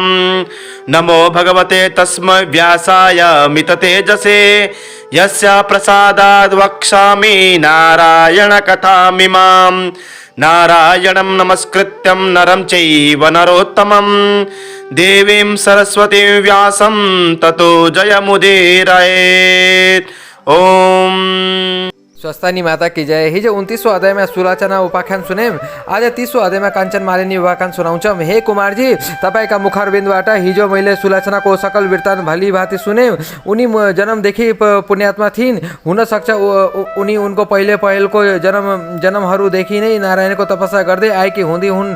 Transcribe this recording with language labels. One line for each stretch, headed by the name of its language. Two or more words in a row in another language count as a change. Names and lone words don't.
Sanskrit: नमो भगवते तस्मै व्यासाय मिततेजसे यस्य प्रसादाद् वक्ष्यामि नारायणकथामिमां। नारायणं नमस्कृत्यं नरं चैव नरोत्तमं देवीं सरस्वतीं व्यासं ततो जयमुदीरयेत्। ओम
Hindi: स्वस्थानी माता की जय।
Nepali: हिजो 29वां अध्यायमा सुलोचना उपाख्यान सुन्यौं। आज 30वां अध्यायमा काञ्चन मालिनी उपाख्यान सुनाउँछौं। हे कुमारजी, तपाईका मुखारबिन्दबाट हिजो मैले सुलोचनाको सकल वृत्तान्त भलीभाँति सुन्यौं। उनी जन्मदेखि पुण्यात्मा थिइन्। हुन सक्छ उनी उनको पहिलेको जन्महरूदेखि नै नारायणको तपस्या गर्दै आएकी हुँदी हुन्।